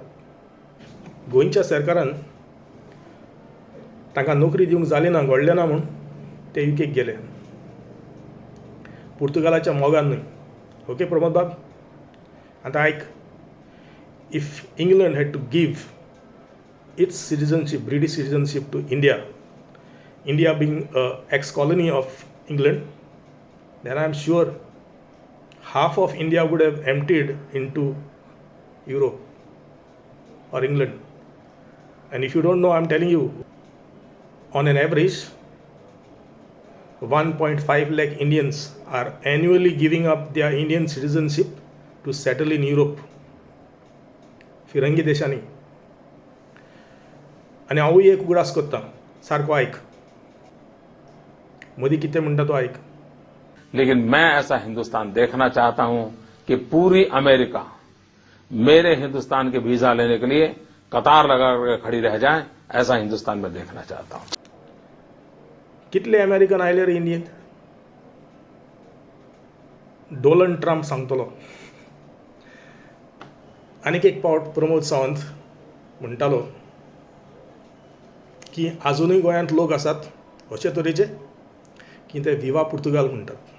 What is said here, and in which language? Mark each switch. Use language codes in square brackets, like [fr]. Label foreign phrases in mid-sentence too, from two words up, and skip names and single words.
[kok] गोंयच्या सरकारान तांकां नोकरी दिवंक जाली ना, घडलें ना म्हूण ते युकेक गेले. पुर्तुगालाच्या मोगान न्हय. ओके प्रमोद बाब, आतां आयक. [en] If England had to give its citizenship, British citizenship to India, India being an ex-colony of England, then I am sure half of India would have emptied into Europe or England. And if you don't know, I am telling you, on an average, 1.5 lakh Indians are annually giving up their Indian citizenship to settle in Europe. [kok] फिरंगी देशांनी. आनी हांवूय एक उगडास करतां, सारको आयक. मोदी कितें म्हणटा तो आयक. [hi] लेकिन मैं ऐसा हिंदुस्तान देखना चाहता हूं कि पूरी अमेरिका मेरे हिंदुस्तान के वीजा लेने के लिए कतार लगाकर खड़ी रह जाए. ऐसा हिंदुस्तान में देखना चाहता हूं. [kok] कितले अमेरिकन आयले रे इंडियेंत? डोनाल्ड ट्रम्प सांगतलो. आनीक एक पावट प्रमोद सावंत म्हणटालो की आजुनूय गोंयांत लोक आसात अशे तरेचे की ते [pt] Viva Portugal [kok] म्हणटात.